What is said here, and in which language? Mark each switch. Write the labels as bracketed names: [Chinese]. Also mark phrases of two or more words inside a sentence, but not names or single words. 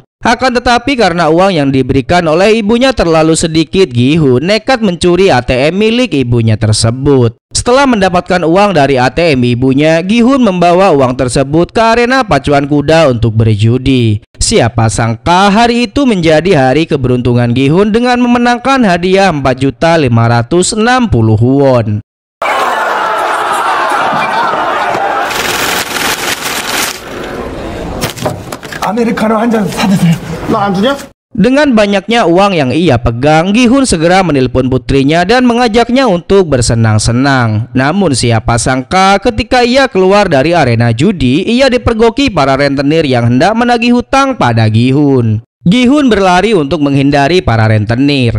[Indonesian] Akan tetapi karena uang yang diberikan oleh ibunya terlalu sedikit, Gi-hun nekat mencuri ATM milik ibunya tersebut. Setelah mendapatkan uang dari ATM ibunya, Gi-hun membawa uang tersebut ke arena pacuan kuda untuk berjudi. Siapa sangka hari itu menjadi hari keberuntungan Gi-hun dengan memenangkan hadiah 4.560 won. [Korean] 아메리카노 한 잔 사드세요. 나 안 주냐? [Indonesian] Dengan banyaknya uang yang ia pegang, Gi-hun segera menelpon putrinya dan mengajaknya untuk bersenang-senang. Namun siapa sangka ketika ia keluar dari arena judi, ia dipergoki para rentenir yang hendak menagih hutang pada Gi-hun. Gi-hun berlari untuk menghindari para rentenir.